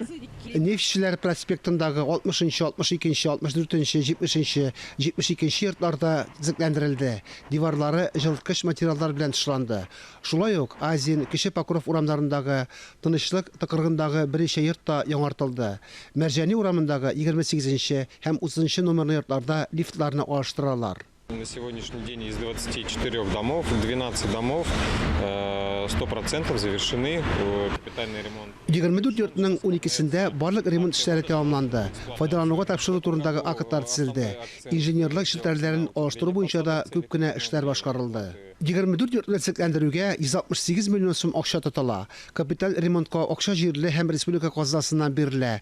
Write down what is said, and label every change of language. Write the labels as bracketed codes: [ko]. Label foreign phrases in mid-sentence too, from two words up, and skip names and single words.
[tt] Нефтчеләр проспектындагы 60-нчы, 62-нче, 64-нче, 70-нче, 72-нче йортларда зикләндерелде. Диварлары җылыткыч материаллар белән тышланды. Шулай ук Азин, Кече Покров урамнарындагы Тынычлык тыкыргындагы беренче йорт та яңартылды. Мәрҗәни урамындагы 28-нче һәм 30-нчы номерлы йортларда лифтларны алыштыралар. [ru] На сегодняшний день из 24 домов, 12 домов 100% завершены капитальный ремонт. [tt] 24 йортның 12-сендә барлык ремонт эшләре тәмамланды. Файдалануга тапшыру турындагы актлар төзелде. Инженерлык челтәрләрен алыштыру буенча да күп кенә эшләр башкарылды. 24 йортны сөкләндерүгә 168 миллион сум акча тотыла. Капиталь ремонтка акча җирле һәм республика казнасыннан бирелә.